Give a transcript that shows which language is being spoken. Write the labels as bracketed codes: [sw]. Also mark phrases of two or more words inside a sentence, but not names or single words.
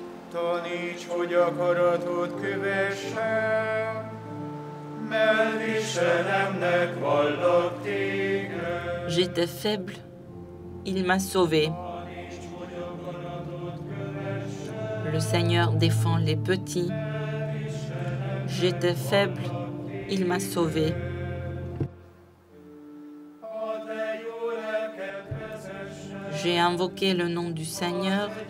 [hu] Taníts, hogy akaratod kövessem, mert Istenemnek vallak téged. [fr] J'étais faible, il m'a sauvé. Le Seigneur défend les petits. J'étais faible, il m'a sauvé. J'ai invoqué le nom du Seigneur.